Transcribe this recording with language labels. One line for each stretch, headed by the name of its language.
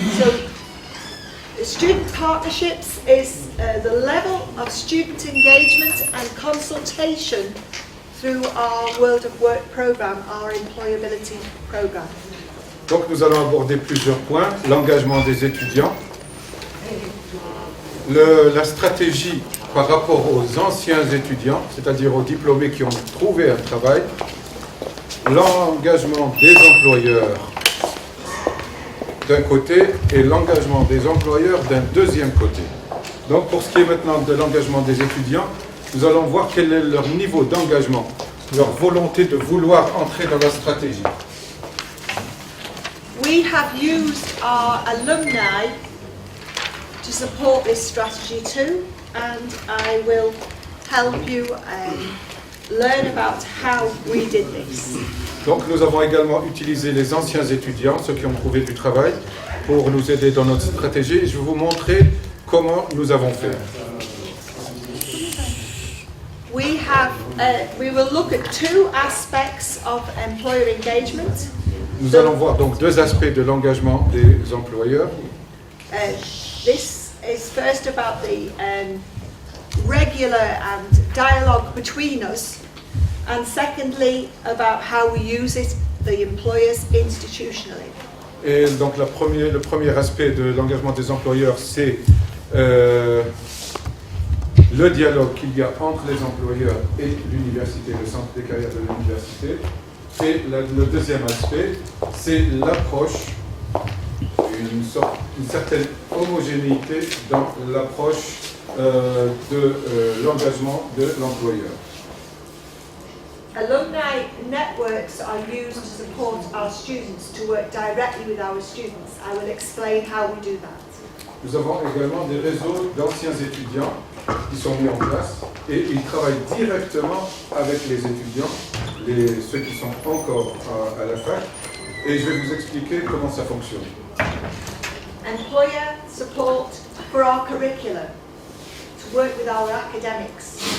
English: So student partnerships is the level of student engagement and consultation through our World of Work programme, our employability programme.
French: Donc nous allons aborder plusieurs points, l'engagement des étudiants, la stratégie par rapport aux anciens étudiants, c'est-à-dire aux diplômés qui ont trouvé un travail, l'engagement des employeurs d'un côté et l'engagement des employeurs d'un deuxième côté. Donc pour ce qui est maintenant de l'engagement des étudiants, nous allons voir quel est leur niveau d'engagement, leur volonté de vouloir entrer dans la stratégie.
English: We have used our alumni to support this strategy too, and I will help you learn about how we did this.
French: Donc nous avons également utilisé les anciens étudiants, ceux qui ont trouvé du travail, pour nous aider dans notre stratégie. Et je vais vous montrer comment nous avons fait.
English: We will look at two aspects of employer engagement.
French: Nous allons voir donc deux aspects de l'engagement des employeurs.
English: This is first about the regular and dialogue between us, and secondly about how we use it, the employers, institutionally.
French: Et donc le premier aspect de l'engagement des employeurs, c'est le dialogue qu'il y a entre les employeurs et l'université, le centre des carrières de l'université. Et le deuxième aspect, c'est l'approche, une certaine homogénéité dans l'approche de l'engagement de l'employeur.
English: Alumni networks are used to support our students to work directly with our students. I will explain how we do that.
French: Nous avons également des réseaux d'anciens étudiants qui sont mis en place et ils travaillent directement avec les étudiants, ceux qui sont encore à la fac, et je vais vous expliquer comment ça fonctionne.
English: Employer support for our curriculum, to work with our academics.